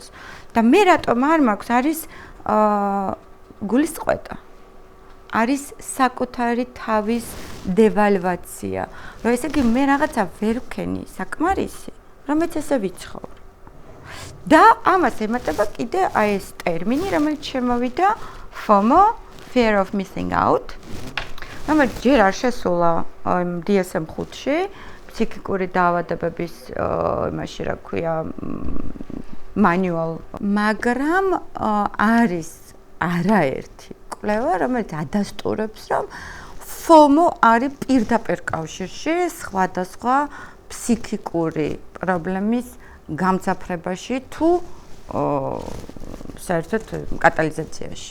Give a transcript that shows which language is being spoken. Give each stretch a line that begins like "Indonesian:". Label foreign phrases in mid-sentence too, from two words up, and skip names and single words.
Georgian: და მე რატომ არ მაქვს არის გულის წყვეტა. არის საკუთარი თავის დევალვაცია. რომ ესე იგი მე რაღაცა ვერ ვქენი საკმარისი, რომ მეც ესე ვიცხოვრო. და ამას ემატება კიდე აი ეს ტერმინი, რომელიც შემოვიდა FOMO,
English: fear of missing out.
Georgian: რომელიც ჯერ არ შესულა DSM-5-ში, ფსიქიკური დაავადებების იმაში რა ქვია manual, მაგრამ არის არაერთი კვლევა, რომელიც ადასტურებს, რომ FOMO არის პირდაპირ კავშირში სხვადასხვა ფსიქიკური პრობლემის გამძაფრებაში თუ საერთოდ კატალიზაციაში.